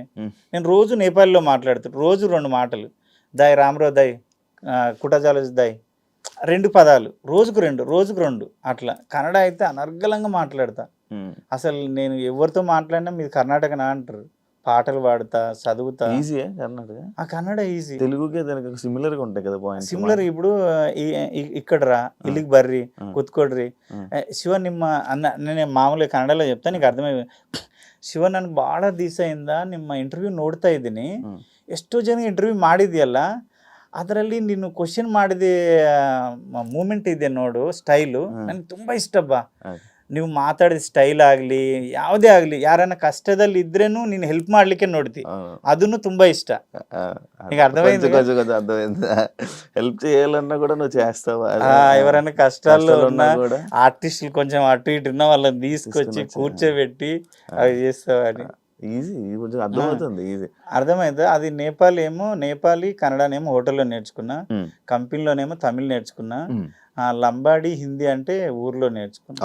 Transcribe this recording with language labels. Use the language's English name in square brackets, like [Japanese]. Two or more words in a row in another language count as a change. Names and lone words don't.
[Telugu] నేను రోజు నేపాల్లో మాట్లాడుతాను, రోజు 2 మాటలు, [Nepali] दाइ राम्रो दाइ, [Telugu] కుటాజాలజ్ దాయ్, 2 పదాలు, రోజుకు 2 అట్లా. కన్నడ అయితే అనర్గళంగా మాట్లాడతా. అసలు నేను ఎవరితో మాట్లాడినా మీది కర్ణాటకనా అంటారు. పాటలు పాడుతా, చదువుతా. ఈజీయే కర్ణాటక? ఆ కన్నడ ఈజీ. తెలుగుకే దానికి సిమిలర్ గా ఉంటాయి కదా పాయింట్స్. సిమిలర్. ఇప్పుడు ఇక్కడ రా, [Kannada] ఇಲ್ಲಿಗೆ ಬರ್ರಿ, ಕೂತ್ಕೊಡ್ರಿ, ಶಿವ ನಿಮ್ಮ ಅನ್ನ. [Telugu] నేను ಮಾಮೂಲಿ ಕನ್ನಡలో చెప్తా, నీకు ಅರ್ಥಮೈ. [Kannada] ಶಿವ ನನಗೆ ಭಾಳ ದಿವಸ ಇಂದ ನಿಮ್ಮ ಇಂಟರ್ವ್ಯೂ ನೋಡ್ತಾ ಇದ್ದೀನಿ. ಎಷ್ಟೋ ಜನ ಇಂಟರ್ವ್ಯೂ ಮಾಡಿದ್ಯಲ್ಲ, ಅದರಲ್ಲಿ ನೀನು ಕ್ವಶನ್ ಮಾಡಿದ ಮೂಮೆಂಟ್ ಇದೆ ನೋಡು, ಸ್ಟೈಲು ನನಗೆ ತುಂಬ ಇಷ್ಟ ಬಾ. ನೀವು ಮಾತಾಡಿದ ಸ್ಟೈಲ್ ಆಗಲಿ ಯಾವುದೇ ಆಗಲಿ, ಯಾರನ್ನ ಕಷ್ಟದಲ್ಲಿ ಇದ್ರೇನು ನೀನು ಹೆಲ್ಪ್ ಮಾಡ್ಲಿಕ್ಕೆ ನೋಡ್ತಿ, ಅದನ್ನು ತುಂಬಾ ಇಷ್ಟ. [Telugu] నీకు అర్థమైంది? అర్థమైంది. హెల్ప్ చేయాలన్నా కూడా నువ్వు చేస్తావా? ఎవరైనా కష్టాల్లో ఉన్న ఆర్టిస్టులు కొంచెం అటు ఇటు ఉన్న వాళ్ళని తీసుకొచ్చి కూర్చోబెట్టి అవి చేస్తావా అని. ఈజీ, కొంచెం అర్థమవుతుంది. ఈజీ అర్థమైంది. అది నేపాలీ కన్నడనేమో హోటల్లో నేర్చుకున్నా, కంపెనీలోనేమో తమిళ్ నేర్చుకున్నా, లంబాడి హిందీ అంటే ఊర్లో నేర్చుకున్నా.